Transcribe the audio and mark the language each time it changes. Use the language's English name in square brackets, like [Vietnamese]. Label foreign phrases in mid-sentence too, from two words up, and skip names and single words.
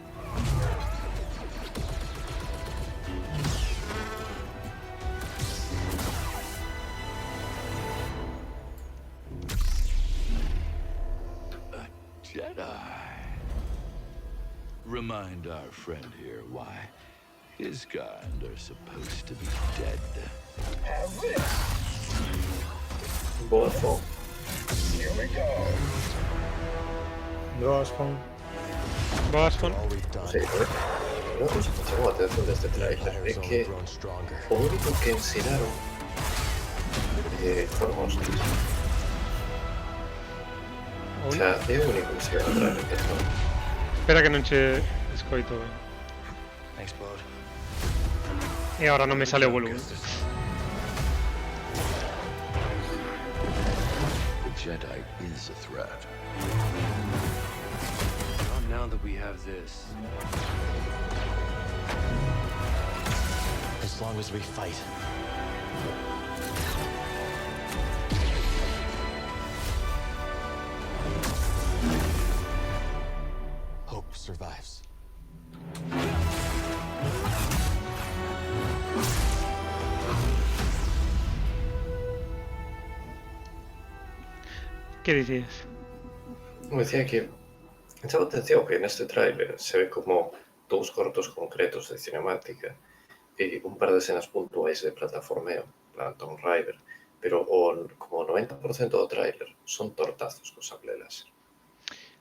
[English] A Jedi. Remind our friend here why his kind are supposed to be dead. [Galician] Boa forma. Boston. [Spanish] Sí, una cosa que me llamó la atención de este trailer es que lo único que enseñaron fueron hostias. [Galician] O sea, é o único que se ve no trailer que está. Espera que non che escoito ben. E agora non me sale o volumen. [English] Jedi is a threat. Not now that we have this. As long as we fight. Hope survives. [Galician] Que dicías? Me decía que me chama atención que neste trailer se ve como dous cortos concretos de cinemática e un par de escenas puntuais de plataformeo, plan Tomb Raider, pero como o 90% do trailer son tortazos co sable láser.